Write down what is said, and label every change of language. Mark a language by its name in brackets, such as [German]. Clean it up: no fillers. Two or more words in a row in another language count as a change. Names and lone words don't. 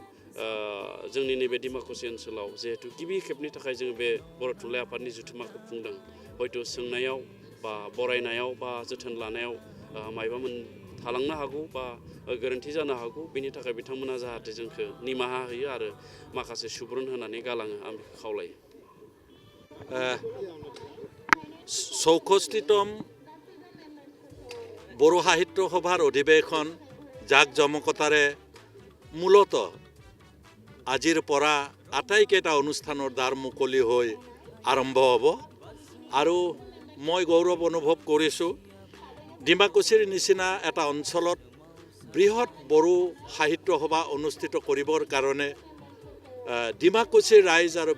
[Bodo] जोंनि नैबे डिमाकुसि ओनसोलाव जिहेतु गिबि खेबनि थाखाय जोङो बे बर' थुनलाइ आफादनि जुथुमाखौ खुंदों हयथ' सोंनायाव बा बरायनायाव बा जोथोन लानायाव मायबा थालांनो हागौ बा गोरोन्थि जानो हागौ बेनि थाखाय बिथांमोना जाहाथे जोंखौ निमाहा होयो आरो माखासे सुबुरुन होनानै गालाङो आं बेखौ खावलायो [Assamese] 64তম বড়ো সাহিত্য সভাৰ অধিৱেশন জাকজমকতাৰে মূলতঃ আজিৰ পৰা আটাইকেইটা অনুষ্ঠানৰ দ্বাৰ মুকলি হৈ আৰম্ভ হ'ব আৰু মই গৌৰৱ অনুভৱ কৰিছোঁ ডিমাকুছিৰ নিচিনা এটা অঞ্চলত বৃহৎ বড়ো সাহিত্য সভা অনুষ্ঠিত কৰিবৰ কাৰণে ডিমাকুছিৰ ৰাইজ আৰু